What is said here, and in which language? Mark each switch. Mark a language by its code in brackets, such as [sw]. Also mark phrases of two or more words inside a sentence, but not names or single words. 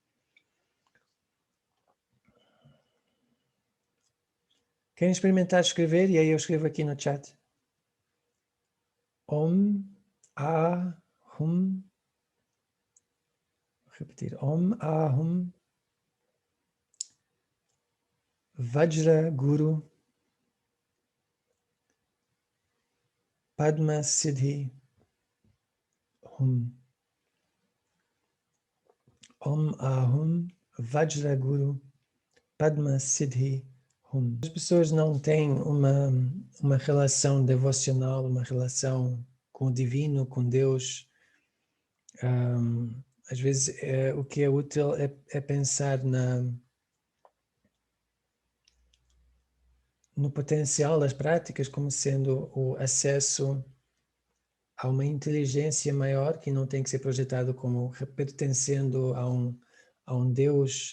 [pt] Querem experimentar escrever? E aí eu escrevo aqui no chat. [sa] Om, Ahum. [pt] Vou repetir. [sa] Om, Ahum. Vajra Guru Padma Siddhi Hum. Om Ahum Vajra Guru Padma Siddhi Hum. [pt] As pessoas não têm uma relação devocional, uma relação com o divino, com Deus. Às vezes o que é útil é pensar no potencial das práticas como sendo o acesso a uma inteligência maior que não tem que ser projetado como pertencendo a um Deus.